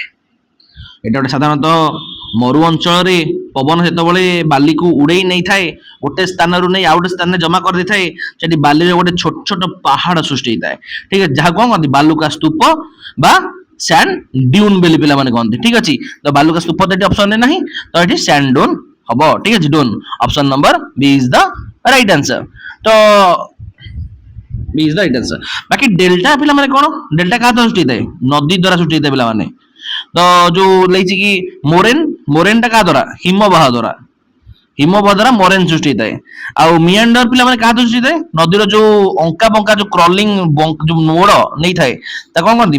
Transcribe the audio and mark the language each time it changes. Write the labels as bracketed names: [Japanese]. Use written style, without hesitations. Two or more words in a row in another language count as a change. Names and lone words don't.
[Odia] এটা ଗୋଟେ ସାଧାରଣତଃ ମରୁ ଅଞ୍ଚଳରେ ପବନ ଯେତେବେଳେ ବାଲିକୁ ଉଡେଇ ନେଇଥାଏ ଗୋଟେ ସ୍ଥାନରୁ ନେଇ ଆଉ ଗୋଟେ ସ୍ଥାନରେ ଜମା କରିଦେଇଥାଏ, ସେଠି ବାଲିରେ ଗୋଟେ ଛୋଟ ଛୋଟ ପାହାଡ ସୃଷ୍ଟି ହେଇଥାଏ, ଠିକ ଅଛି। ଯାହା କଣ କହନ୍ତି ବାଲୁକା ସ୍ତୂପ ବା [English] sand dune [Odia] ବୋଲି ପିଲାମାନେ କହନ୍ତି, ଠିକ ଅଛି। ତ ବାଲୁକା ସ୍ତୂପ ତ ଏଠି ଅପସନରେ ନାହିଁ, ତ ଏଠି [English] sand dune [Odia] ହବ, ଠିକ ଅଛି। [English] dune option number B is the right answer. ତ B is the right answer. [Odia] बाकी डेल्टा पिलाମାନେ କଣ डेल्टा କାହା ଦ୍ୱାରା ସୃଷ୍ଟି ହେଇଥାଏ? ନଦୀ ଦ୍ୱାରା ସୃଷ୍ଟି ହେଇଥାଏ ପିଲାମାନେ। ତ ଯୋଉ leiଛି କି ମୋରେନ୍ ଟା କାହା ଦ୍ୱାରା? ହିମବାହ ଦ୍ୱାରା, ହିମବାହ ଦ୍ୱାରା ମୋରେନ୍ ସୃଷ୍ଟି ହେଇଥାଏ। ଆଉ ମିଆଣ୍ଡର ପିଲାମାନେ କାହା ଦ୍ୱାରା ସୃଷ୍ଟି ହେଇଥାଏ? ନଦୀର ଯୋଉ ଅଙ୍କା ବଙ୍କା ଯୋଉ କ୍ରଲିଂ ଯୋଉ ମୋଡ଼ ନେଇଥାଏ ତା କଣ କହନ୍ତି?